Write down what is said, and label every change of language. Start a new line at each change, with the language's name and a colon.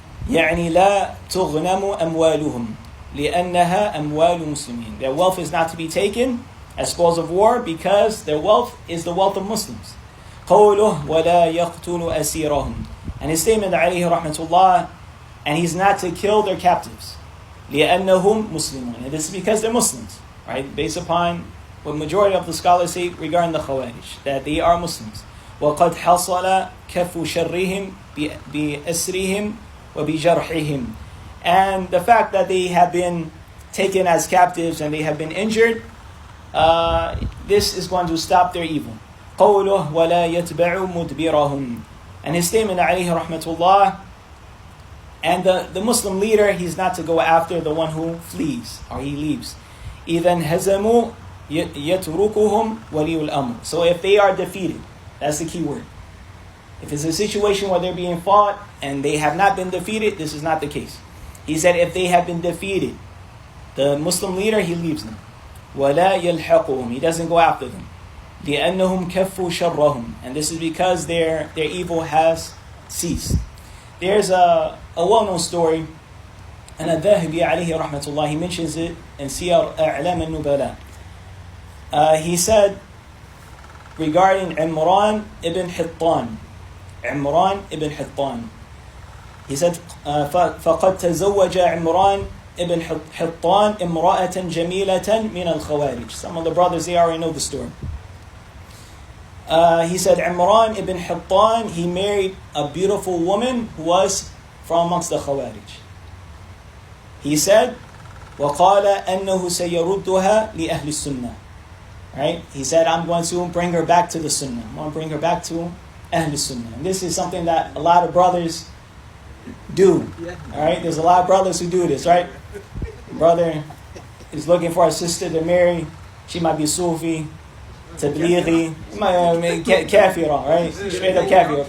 Arabic: يعني لا تغنم أموالهم لأنها أموال مسلمين.
English: Their wealth is not to be taken as spoils of war because their wealth is the wealth of Muslims.
Arabic: قوله ولا يقتل أسيرهم.
English: And his statement
Arabic: عليه رحمة الله,
English: and he's not to kill their captives.
Arabic: لأنهم مسلمون.
English: And this is because they're Muslims, right? Based upon what majority of the scholars say regarding the Khawarij, that they are Muslims.
Arabic: وقد حصل كف شرهم بأسرهم وبجرحهم.
English: And the fact that they have been taken as captives and they have been injured, this is going to stop their evil.
Arabic: قوله ولا يتبع مدبرهم.
English: And his statement
Arabic: عليه رحمة الله,
English: and the Muslim leader, he's not to go after the one who flees or he leaves.
Arabic: إذا هزموا يتركهم ولي الأمر.
English: So if they are defeated, that's the key word. If it's a situation where they're being fought and they have not been defeated, this is not the case. He said if they have been defeated, the Muslim leader, he leaves them.
Arabic: وَلَا يَلْحَقُهُمْ.
English: He doesn't go after them.
Arabic: لِأَنَّهُمْ كَفُّوا شَرَّهُمْ.
English: And this is because their evil has ceased. There's a well-known story, and al-Barbahārī alayhi rahmatullah, he mentions it in Siyar A'lam al-Nubala. He said regarding Imran ibn Hittan. Imran ibn Hittan. He said,
Arabic: فَقَدْ تَزَوَّجَ عِمْرَانِ ibn Hittan إِمْرَأَةً جَمِيلَةً مِنَ الْخَوَارِجِ.
English: Some of the brothers, they already know the story. He said, Imran ibn Hittan, he married a beautiful woman who was from amongst the Khawarij. He said,
Arabic: وَقَالَ أَنَّهُ سَيَرُدُّهَا لِأَهْلِ السُّنَّةِ.
English: Right? He said, I'm going to bring her back to the Sunnah. I'm going to bring her back to Ahl Sunnah. And this is something that a lot of brothers do. Alright? There's a lot of brothers who do this, right? Brother is looking for a sister to marry. She might be Sufi, Tablighi, Kafirah, right? Straight up Kafirah.